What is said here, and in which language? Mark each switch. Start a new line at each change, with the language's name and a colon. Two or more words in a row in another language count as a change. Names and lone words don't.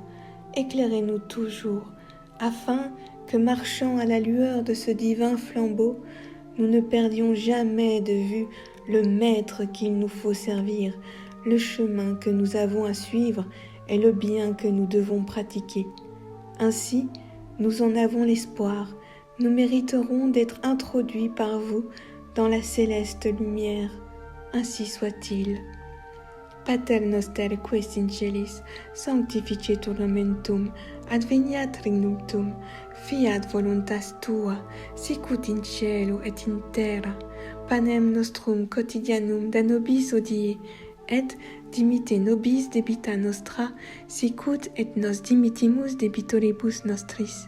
French: Éclairez-nous toujours, afin que, marchant à la lueur de ce divin flambeau, nous ne perdions jamais de vue le maître qu'il nous faut servir, le chemin que nous avons à suivre et le bien que nous devons pratiquer. Ainsi, nous en avons l'espoir, nous mériterons d'être introduits par vous dans la céleste lumière. Ainsi soit-il.
Latin: Pater noster qui es in celis, sanctificetur nomen, adveniat regnum tuum, fiat voluntas tua, sicut in cielo et in terra. Panem nostrum quotidianum da nobis hodie, et dimitte nobis debita nostra, sicut et nos dimittimus debitoribus nostris.